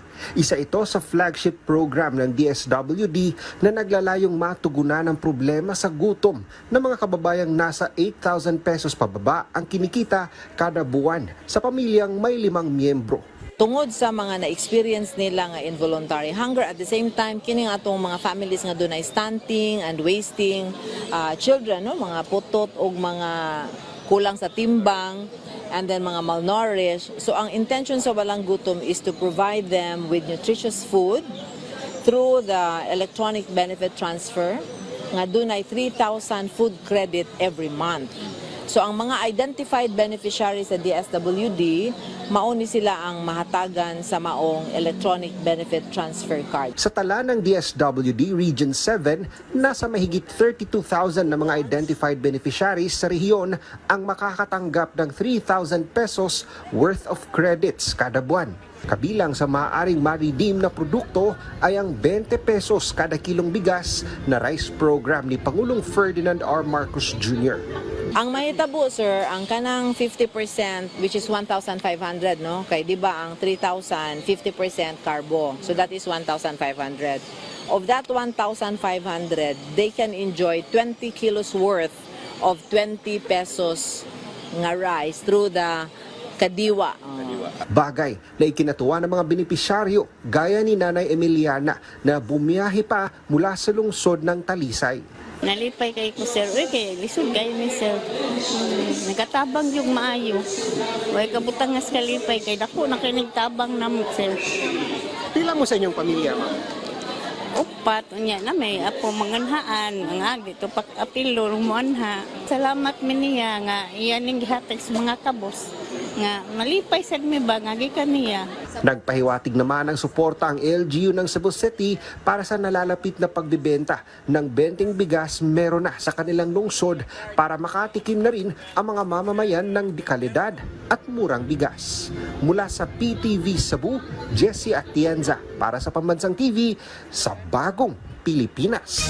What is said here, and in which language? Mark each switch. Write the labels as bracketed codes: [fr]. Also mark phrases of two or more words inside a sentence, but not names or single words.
[tl] Isa ito sa flagship program ng DSWD na naglalayong matugunan ang problema sa gutom ng mga kababayang nasa 8,000 pesos pababa ang kinikita kada buwan sa pamilyang may 5 miyembro. [ceb] Tungod sa mga na-experience nila nga [en] involuntary hunger, at the same time, [ceb] kini nga atong mga families nga doon ay [en] stunting and wasting children, [ceb] no? Mga putot o mga kulang sa timbang, and then mga malnourished. So ang [en] intention sa walang gutom is to provide them with nutritious food through the electronic benefit transfer, [ceb] nga doon ay [en] 3,000 food credit every month. [ceb] So ang mga [en] identified beneficiaries [ceb] sa DSWD, mauni sila ang mahatagan sa maong [en] electronic benefit transfer card. [tl] Sa tala ng DSWD Region 7, nasa mahigit 32,000 na mga [en] identified beneficiaries [tl] sa rehiyon ang makakatanggap ng 3,000 [en] pesos worth of credits [tl] kada buwan. Kabilang sa maaaring ma-redeem na produkto ay ang 20 pesos kada kilong bigas na [en] rice program [tl] ni Pangulong Ferdinand R. Marcos Jr. [ceb] Ang mahitabo, sir, ang kanang 50%, [en] which is 1,500, [ceb] no? Kay di ba ang 3,000, 50% carbo. [en] So that is [ceb] 1,500. [en] Of that 1,500, they can enjoy 20 kilos worth of 20 pesos nga rice through the Kadiwa. [tl] Bagay na ikinatuwa ng mga benepisyaryo gaya ni Nanay Emiliana na bumiyahe pa mula sa lungsod ng Talisay. [ceb] Nalipay kay ko, sir. Uy, kay lisod kayo ni sir. Nagatabang yung maayo. Uy, kabutang nga kalipay kay dako na kay nagtabang na mo, sir. Pila mo sa inyong pamilya, ma'am? Upat, unya na may apo manganhaan. Ang agi, ito apilo, rumunha. Salamat miniya nga iyan yung gihatag sa mga kabos. Nga malipay sad mi ba, nga gikan niya. [tl] Nagpahiwatig naman ng suporta ang LGU ng Cebu City para sa nalalapit na pagbibenta ng Benteng Bigas Meron Na sa kanilang lungsod para makatikim na rin ang mga mamamayan ng dekalidad at murang bigas. Mula sa PTV Cebu, Jessie Atienza para sa Pambansang TV sa Bagong Pilipinas.